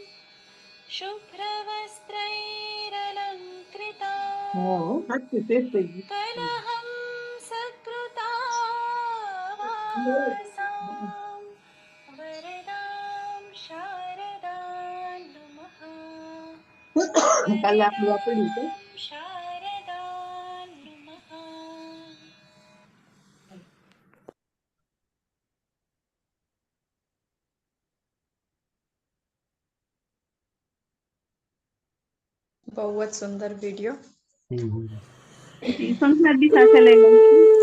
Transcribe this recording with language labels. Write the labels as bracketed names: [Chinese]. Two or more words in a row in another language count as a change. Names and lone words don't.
[Sanskrit] शुभ्रवस्त्रैरलङ्कृतां कलहं सकृतावासां वरदां शारदां नमः. वरदां शारदां नमः. [Gujarati] બહુ જ સુંદર વિડીયો. સંસ્કાર બી સાથે લઈ લઉં છું.